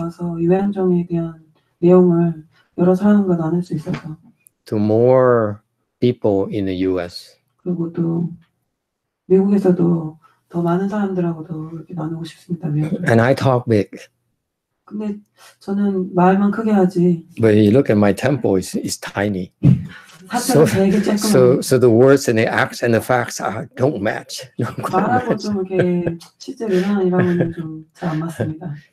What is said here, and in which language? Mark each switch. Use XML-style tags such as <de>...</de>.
<ko>와서 위양종에 대한 내용을 여러 사람과 나눌 수 있어서.</ko> <en>To more people in the U.S.</en> <ko>그리고 또 미국에서도 더 많은 사람들하고도 이렇게 나누고 싶습니다.</ko> <en>And I talk big.</en> <ko>근데 저는 말만 크게 하지.</ko> <en>But you look at my tempo, it's tiny. So the words and the acts and the facts don't match.</en> <ko>말하고 좀 이렇게 실제로 일어나는 좀 잘 안 맞습니다.</ko>